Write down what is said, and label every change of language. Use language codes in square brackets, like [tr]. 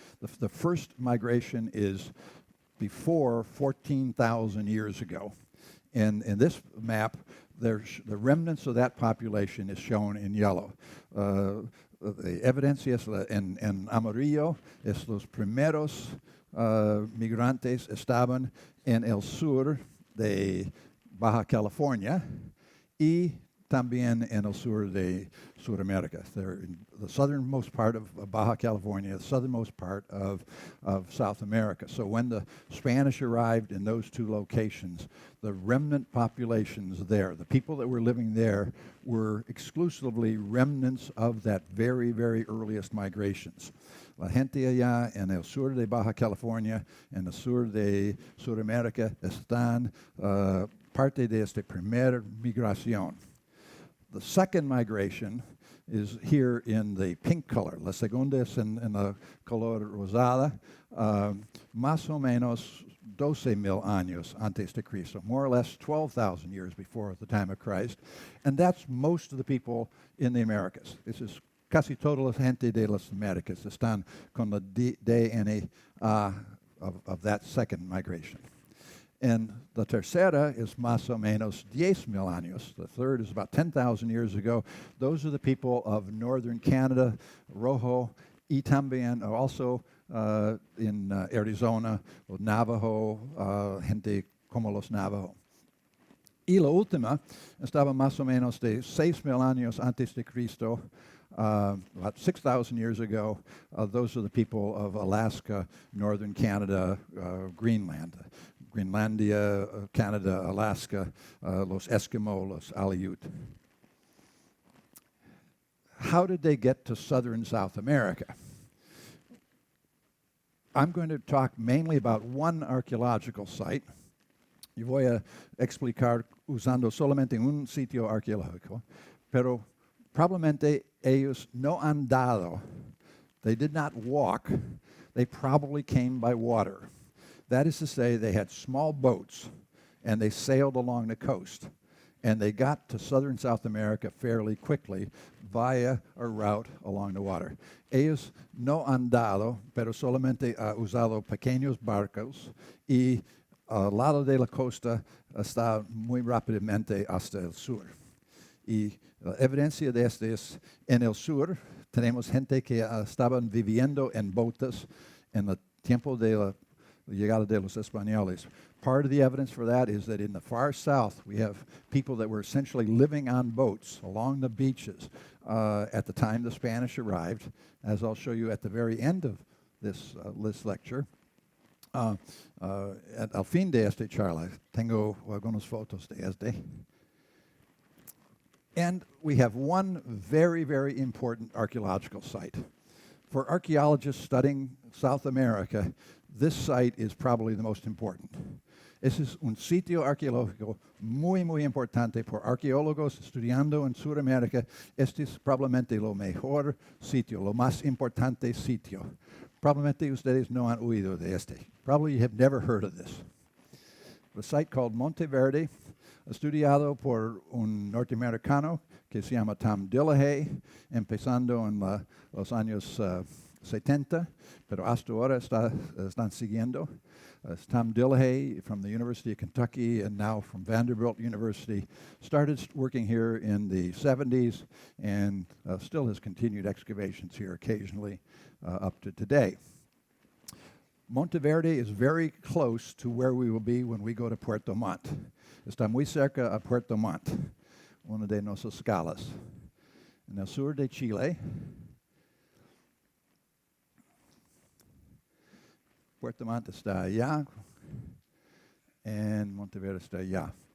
[en] The first migration is before 14,000 years ago. And in this map, the remnants of that population is shown in yellow. [es] The evidencia en amarillo es los primeros migrantes estaban en el sur de Baja California y también en el sur de Sudamérica. [en] They're in the southernmost part of Baja California, the southernmost part of South America. So when the Spanish arrived in those 2 locations, the remnant populations there, the people that were living there, were exclusively remnants of that very, very earliest migrations. [es] La gente allá en el sur de Baja California, en el sur de Sudamérica, están parte de esta primera migración. [en] The second migration is here in the pink color. [es] La segunda es en la color rosada. Más o menos 12,000 años antes de Cristo, [en] more or less 12,000 years before the time of Christ. And that's most of the people in the Americas. This is [es] casi toda la gente de las Americas están con la DNA [en] of that second migration. And the [es] tercera is más o menos 10,000 años. [en] The third is about 10,000 years ago. Those are the people of northern Canada, [es] Rojo, y también [en] also in Arizona, Navajo, [es] gente como los Navajo. Y la última estaba más o menos de 6,000 años antes de Cristo, [en] about 6,000 years ago. Those are the people of Alaska, northern Canada, Greenland. [es] Greenlandia, Canada, Alaska, los Eskimo, los Aleut. [en] How did they get to southern South America? I'm going to talk mainly about one archaeological site. [es] Yo voy a explicar usando solamente un sitio arqueológico, pero probablemente ellos no han dado. [en] They did not walk. They probably came by water. That is to say, they had small boats, and they sailed along the coast. And they got to southern South America fairly quickly via a route along the water. [es] Ellos no han dado, pero solamente ha usado pequeños barcos, y al lado de la costa está muy rápidamente hasta el sur. Y la evidencia de esto es, en el sur tenemos gente que estaban viviendo en botes en el tiempo de la llegada de los españoles. [en] Part of the evidence for that is that in the far south, we have people that were essentially living on boats along the beaches at the time the Spanish arrived, as I'll show you at the very end of this lecture. [es] Al fin de este charla, tengo algunas fotos de este. [en] And we have one very, very important archaeological site. For archaeologists studying South America, this site is probably the most important. [es] Este es un sitio arqueológico muy, muy importante por arqueólogos estudiando en Sudamérica. Este es probablemente lo mejor sitio, lo más importante sitio. Probablemente ustedes no han oído de este. [en] Probably you have never heard of this. The site called [es] Monte Verde, estudiado por un norteamericano que se llama Tom Dillehay, empezando en los años 70, pero hasta ahora están siguiendo. [en] Tom Dillehay from the University of Kentucky and now from Vanderbilt University started working here in the 70s and still has continued excavations here occasionally up to today. Monteverde is very close to where we will be when we go to Puerto Montt. [es] Está muy cerca a Puerto Montt, una de nuestras escalas. En el sur de Chile, Puerto Montt está allá, and Monteverde está allá.